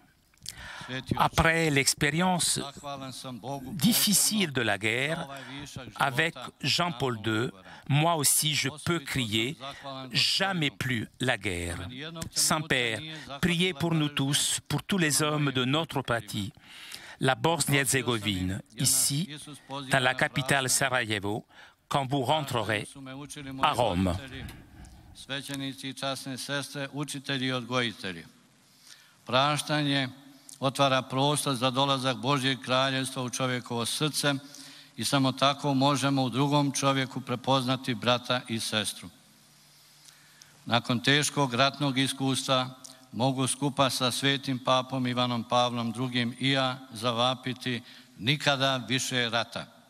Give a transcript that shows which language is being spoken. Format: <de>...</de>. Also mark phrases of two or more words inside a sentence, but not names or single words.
<fr>Après l'expérience difficile de la guerre, avec Jean-Paul II, moi aussi je peux crier « Jamais plus la guerre ». Saint-Père, priez pour nous tous, pour tous les hommes de notre patrie, la Bosnie-Herzégovine, ici, dans la capitale Sarajevo, quand vous rentrerez à Rome.</fr> <hr>Praštanje otvara prostor za dolazak Božjeg kraljevstva u čovjekovo srce i samo tako možemo u drugom čovjeku prepoznati brata i sestru. Nakon teškog ratnog iskustva mogu skupa sa svetim papom Ivanom Pavlom II i ja zavapiti nikada više rata.</hr>